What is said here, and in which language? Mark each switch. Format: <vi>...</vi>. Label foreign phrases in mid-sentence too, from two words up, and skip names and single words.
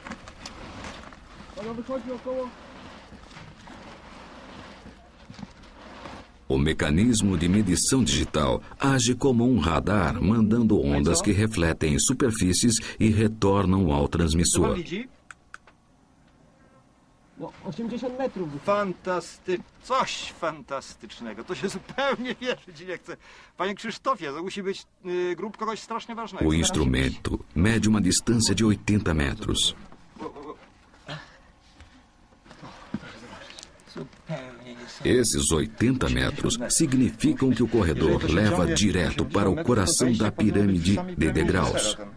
<pt>O mecanismo de medição digital age como um radar, mandando ondas que refletem superfícies e retornam ao transmissor.</pt> <pl>Coś fantastycznego. To się zupełnie wierzyć nie chce. Panie Krzysztofie, to musi być grób kogoś strasznie ważnego.</pl> <pt>O instrumento mede uma distância de 80 metros. Esses 80 metros significam que o corredor leva direto para o coração da pirâmide de degraus.</pt>